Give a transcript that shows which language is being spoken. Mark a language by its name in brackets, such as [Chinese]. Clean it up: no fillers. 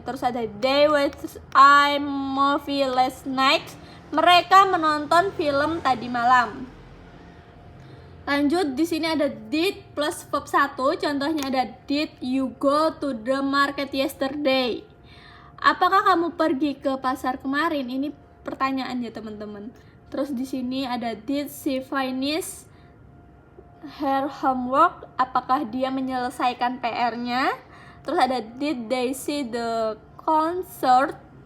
[Indonesian] Terus ada [English] they watched a movie last night, [Indonesian] mereka menonton film tadi malam. Lanjut di sini ada [English] did plus verb 1, [Indonesian] contohnya ada [English] did you go to the market yesterday? [Indonesian] Apakah kamu pergi ke pasar kemarin? Ini pertanyaannya teman-teman. Terus di sini ada [English] did she finish her homework? [Indonesian] Apakah dia menyelesaikan PR-nya? Terus ada [English] did they see the concert?